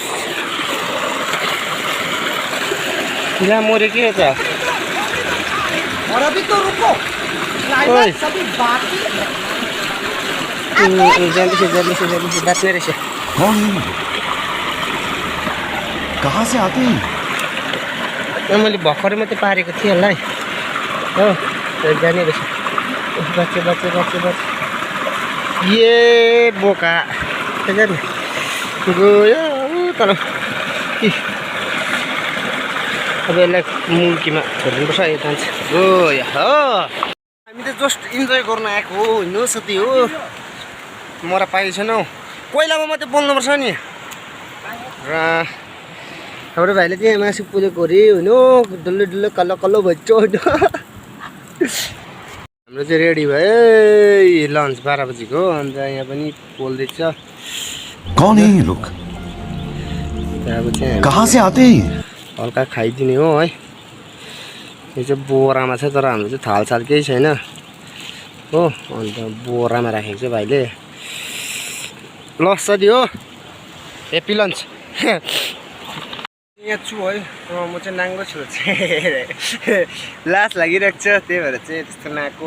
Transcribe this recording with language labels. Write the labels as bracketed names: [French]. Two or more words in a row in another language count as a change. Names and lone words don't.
[Nepali] यहाँ मऱ्यो के त, बाँच्ने रहेछ। [Hindi] कहाँ से आते हैं? [Nepali] मैले भर्खरै मात्रै पारेको थिएँ यसलाई हो, जाने रहेछ। बच्चे ये बोका गयो तर अब यसलाई मुल्कीमा छोडिदिनुपर्छ। यो जान्छ गयो हो। हामी त [English] just enjoy [Nepali] गर्न आएको हो होइन साथी हो। मरा पाएको छैन हौ, कोइलामा मात्रै बोल्नुपर्छ नि। र हाम्रो भाइले चाहिँ मासु पुगेको अरे होइन, डल्लो कल्लो भइन्छ होइन। हाम्रो चाहिँ रेडी भयो लन्च 12 बजीको। अन्त यहाँ पनि पोल्दैछ। [Hindi] कौन है ये लोग? [Nepali] अब चाहिँ [Hindi] कहाँ से आते हैं? [Nepali] हल्का खाइदिने हो है। यो चाहिँ बोरामा छ, तर हाम्रो चाहिँ थालसाल केही छैन हो। अन्त बोरामा राखेको छ भाइले। ल साथी हो, [English] happy lunch. [Nepali] यहाँ छु है, म चाहिँ नाङ्गो छु चाहिँ लास लागिरहेको छ, त्यही भएर चाहिँ त्यस्तो नआएको।